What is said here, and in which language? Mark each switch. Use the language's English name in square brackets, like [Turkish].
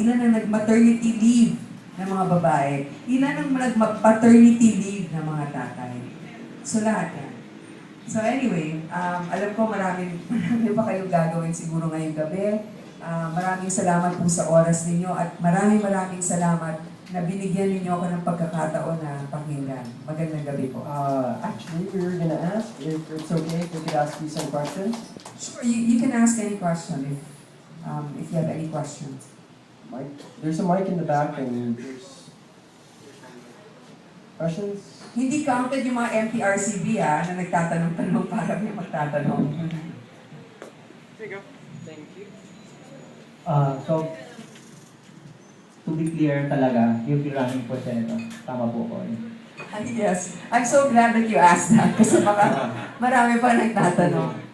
[Filipino] Ilan ang nag-maternity leave ng mga babae? Ilan ang nag-paternity leave ng mga tatay? So lahat yan. So anyway, alam ko marami pa kayong gagawin siguro ngayong gabi. Maraming salamat po sa oras ninyo at maraming salamat na binigyan ninyo ako ng pagkakataon na pakinggan. Magandang gabi po. [English] Actually, we were gonna ask if it's okay if we could ask you some questions. Sure, you can ask any question if you have any questions. Mike, there's a mic in the back and there's questions. [Filipino] Hindi counted yung mga MPRCB na nagtatanong-tanong para may magtatanong. [English] Thank you. So, to be clear talaga, you'll be running for Senator. [Filipino] Tama po ko. [English] Yes, I'm so glad that you asked that [Filipino] kasi baka marami pa nagtatanong.